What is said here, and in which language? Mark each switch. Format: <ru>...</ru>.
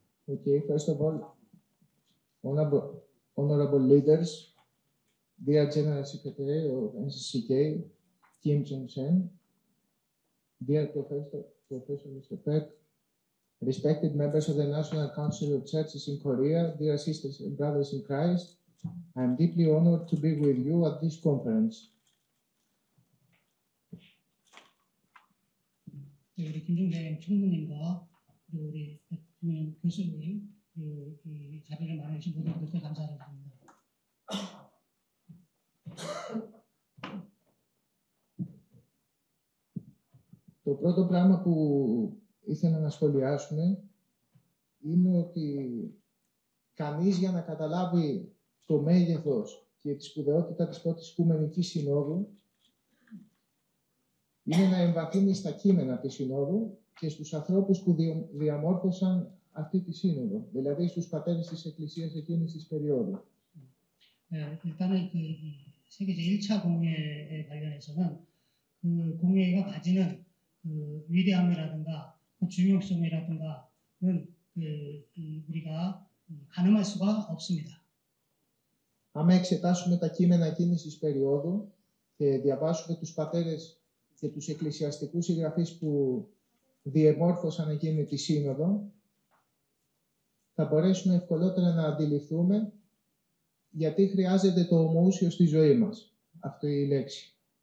<en>Okay, first of all, honorable leaders, dear General Secretary of NCCK, Kim Jong-sen, dear Professor Mr. Peck, respected members of the National Council of Churches in Korea, dear sisters and brothers in Christ, I am deeply honored to be with you at this conference.</en> <ko>우리 김종생 총무님과 그리고 우리 백준현 교수님, 이 자리를 마련하신 모든 분들께 감사를 드립니다.</ko> <el>Το πρώτο πράγμα που ήθελα να σχολιάσουμε είναι ότι κανείς για να καταλάβει το μέγεθος και τη σπουδαιότητα της Πρώτης Οικουμενικής Συνόδου είναι να εμβαθύνει στα κείμενα της Συνόδου και στους ανθρώπους που διαμόρφωσαν αυτή τη Σύνοδο, δηλαδή στους πατέρες της Εκκλησίας εκείνης της περίοδου.</el> <ko>일단은 그 세계제 1차 공회에 관련해서는 그 공회가 가지는 그 위대함이라든가 그 중요성이라든가는 우리가 가늠할 수가 없습니다.</ko> <el>Άμα εξετάσουμε τα κείμενα εκείνης της περίοδου και διαβάσουμε τους πατέρες και τους εκκλησιαστικούς συγγραφείς που διεμόρφωσαν εκείνη τη Σύνοδο, θα μπορέσουμε ευκολότερα να αντιληφθούμε γιατί χρειάζεται το ομοούσιο στη ζωή μας, αυτή η λέξη.</el>